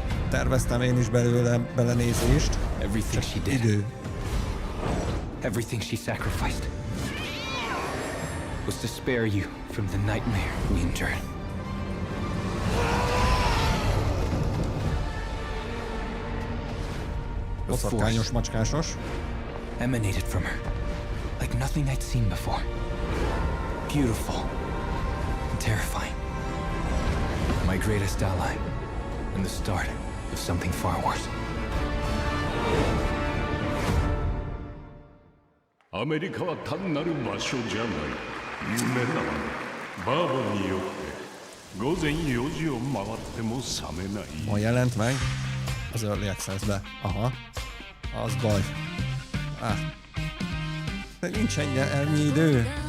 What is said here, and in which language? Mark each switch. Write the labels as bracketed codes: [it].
[hu] Terveztem én is belőle belenézést. [en] Everything she did. [hu] Idő. [en] Everything she sacrificed was to spare you from the nightmare we endured. [hu] Boszorkányos, macskásos. [en] Emanated from her like nothing I'd seen before. Beautiful and terrifying. My greatest ally and the start of something far worse. [ja] アメリカは単なる場所じゃない。夢なの。バーボンによって午前4時を回っても覚めない。 [hu] Ma jelent meg az Early Access-be. Aha. Az baj. De nincs ennyi idő.